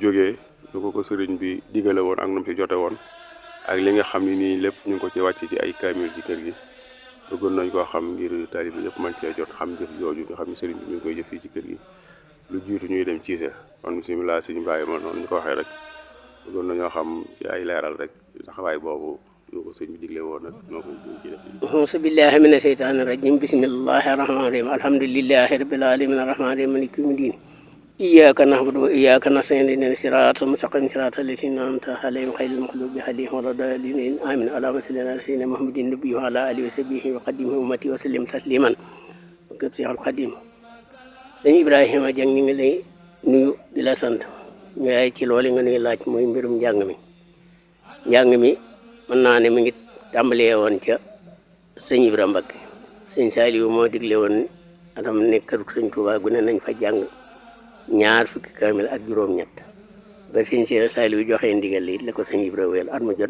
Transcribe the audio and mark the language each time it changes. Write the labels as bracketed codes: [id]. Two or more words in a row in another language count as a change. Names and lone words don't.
[wo] jógee lu ko sëriñ bi digale woon ak nu mu ci jote woon ak li nga xam ne nii lépp ñu ngi ko ci wàcc ci ay kaamil ci kër gi bëggoon nañ koo xam ngir taalibe yëpp man cee jot xam jëf jooju nga xam ne sëriñ bi mi ngi koy jëf fii ci kër gi lu jiitu ñuy dem Cissé kon bismillah sëñ Ibrahima noonu ñu ko waxee rek bëggoon nañoo xam ci ay leeral rek taxawaay boobu ñu ko sëñ bi digle woon nag ñoo ko ci def. [ar] أعوذ بالله من الشيطان الرجيم بسم الله الرحمن الرحيم الحمد لله رب العالمين الرحمن الرحيم مالك يوم الدين إياك نعبد وإياك نستعين اهدنا الصراط المستقيم صراط الذين أنعمت عليهم غير المغضوب عليهم ولا الضالين آمين اللهم صل على سيدنا محمد النبي وعلى آله وصحبه وقادمه أمتي وسلم تسليما [wo] barke Seexul Xadim sëñ Ibrahima Dieng ñu ngi lay nuyu di la sant ñu yaay ci loolu nga nuy laaj muy mbirum njàng mi mën naa ne mi ngi tàmbalee woon ca sëñ Ibra Mbakke sëñ Saliou moo digle woon atam ne kër sëñ Touba gu ne nañ fa jàng 20 kaamil ak juróom-ñett ba sëñ Saliou joxee ndigal li la ko sëñ Ibra wéyal at mu jot